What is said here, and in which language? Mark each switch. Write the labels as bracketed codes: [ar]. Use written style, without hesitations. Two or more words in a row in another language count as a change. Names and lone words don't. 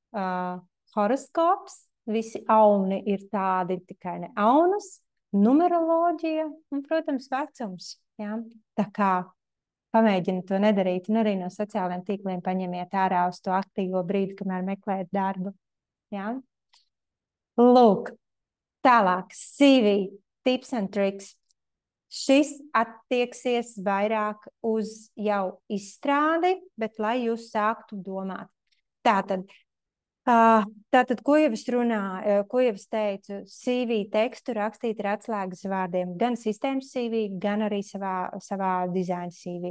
[lv] Horoskops, visi auni ir tādi, tikai ne aunas, numeroloģija un, protams, vecums. Ja? Tā kā pamēģiniet to nedarīt, un arī no sociālajiem tīkliem paņemiet ārā uz to aktīvo brīdi, kamēr meklējat darbu. Ja? Lūk, tālāk, [en] CV, tips and tricks. [lv] Šis attieksies vairāk uz jau izstrādi, bet lai jūs sāktu domāt. Tātad, ko jau es runāju, ko jau es teicu, CV tekstu rakstīt ar atslēgas vārdiem, gan sistēmas CV, gan arī savā dizaina CV.